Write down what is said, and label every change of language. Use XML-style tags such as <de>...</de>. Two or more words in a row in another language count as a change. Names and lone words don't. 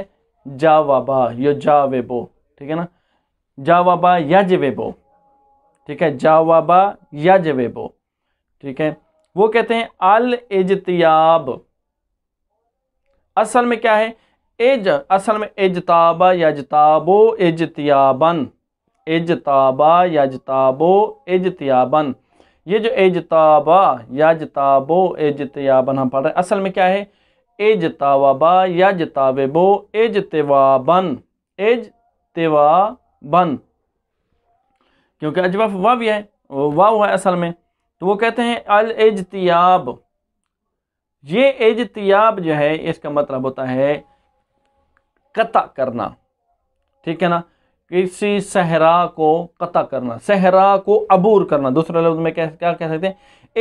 <ar>جاوبا یا جاوبو،</ar> <ur>ٹھیک ہے نا؟</ur> <ar>جاوبا یجوبو،</ar> <ur>ٹھیک ہے،</ur> <ar>جاوبا یجوبو،</ar> <ur>ٹھیک ہے۔ وہ کہتے ہیں الاجتیاب، اصل میں کیا ہے؟</ur> <ar>اصل میں اجتابا یجتابو اجتیابن، اجتابا یجتابو اجتیابن،</ar> <ur>یہ جو</ur> <ar>اجتابا یجتابو اجتیابن</ar> <ur>ہم پڑھ رہے ہیں، اصل میں کیا ہے؟</ur> <ar>اجتابا یجتابو اجتوابن، اجتوابن،</ar> <ur>کیونکہ اجواف واوی ہے، واو ہے اصل میں، تو وہ کہتے ہیں الاجتیاب۔ یہ اجتیاب جو ہے اس کا مطلب ہوتا ہے قطع کرنا، ٹھیک ہے نا؟ کسی صحرا کو قطع کرنا، صحرا کو عبور کرنا، دوسرے لفظ میں کیا کہہ سکتے ہیں؟</ur>